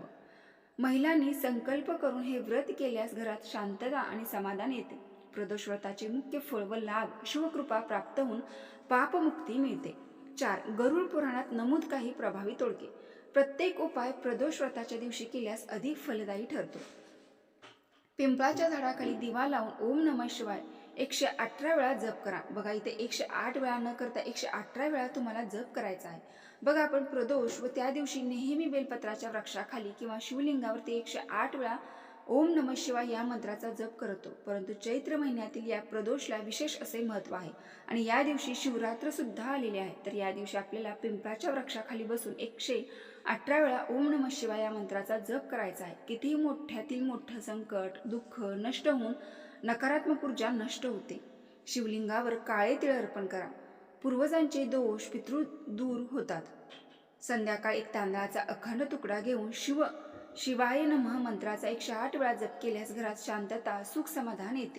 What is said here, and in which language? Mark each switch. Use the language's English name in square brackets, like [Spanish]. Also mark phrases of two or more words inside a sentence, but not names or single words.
[Marathi] महिलांनी संकल्प करून हे व्रत केल्यास घरात शांतता आणि समाधान येते. प्रदोष व्रताचे मुख्य फळ व लाभ. शिवकृपा प्राप्त होऊन पापमुक्ती मिळते. 4, गरुड पुराणात नमूद काही प्रभावी तोडगे. प्रत्येक उपाय प्रदोष व्रताच्या दिवशी केल्यास अधिक फलदायी ठरतो. पिंपळाच्या झाडाखाली दिवा लावून [Sanskrit] ओम नमः शिवाय [Marathi] 118 वेळा जप करा. बघा, इथे 108 वेळा न करता 118 वेळा तुम्हाला जप करायचा आहे. बघा, आपण प्रदोष व त्या दिवशी नेहमी बेलपत्राच्या वृक्षाखाली किंवा शिवलिंगावरती 108 वेळा [Sanskrit] ओम नमः शिवाय [Marathi] या मंत्राचा जप करतो. परंतु चैत्र महिन्यातील या प्रदोषला विशेष असे महत्त्व आहे आणि या दिवशी शिवरात्र सुद्धा आलेले आहे. तर या दिवशी आपल्याला पिंपळाच्या वृक्षाखाली बसून 118 वेळा [Sanskrit] ओम नमः शिवाय [Marathi] या मंत्राचा जप करायचा आहे. कितीही मोठ्यातील मोठं संकट, दुःख नष्ट होऊन नकारात्मक ऊर्जा नष्ट होते. शिवलिंगावर काळे तिळ अर्पण करा. पूर्वजांचे दोष, पितृ दूर होतात. संध्याकाळी एक तांदळाचा अखंड तुकडा घेऊन [Sanskrit] शिवाय नमः [Marathi] मंत्राचा 108 वेळा जप केल्यास घरात शांतता, सुख, समाधान येते.